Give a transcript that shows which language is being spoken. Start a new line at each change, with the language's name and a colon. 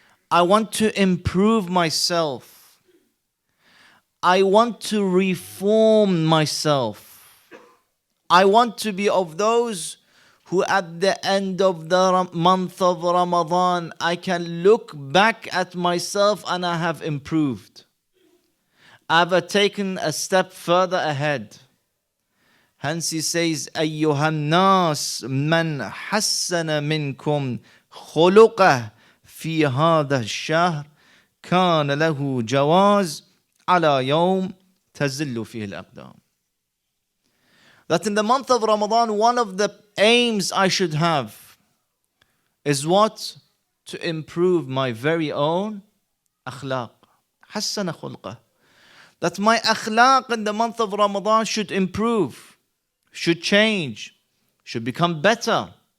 English: I want to improve myself. I want to reform myself. I want to be of those who at the end of the month of Ramadan, I can look back at myself and I have improved. I've taken a step further ahead. Hence he says,
Arabic: أَيُّهَا النَّاسِ مَنْ حَسَّنَ مِنْكُمْ خُلُقَهُ فِي هَذَا الشَّهْرِ كَانَ لَهُ جَوَازٌ عَلَى يَوْمٍ تَزِلُّ فِيهِ الْأَقْدَامِ.
English: That in the month of Ramadan, one of the aims I should have is what? To improve my very own akhlaq.
Arabic: حَسَّنَ خُلْقَهُ.
English: That my akhlaq in the month of Ramadan should improve, should change, should become better.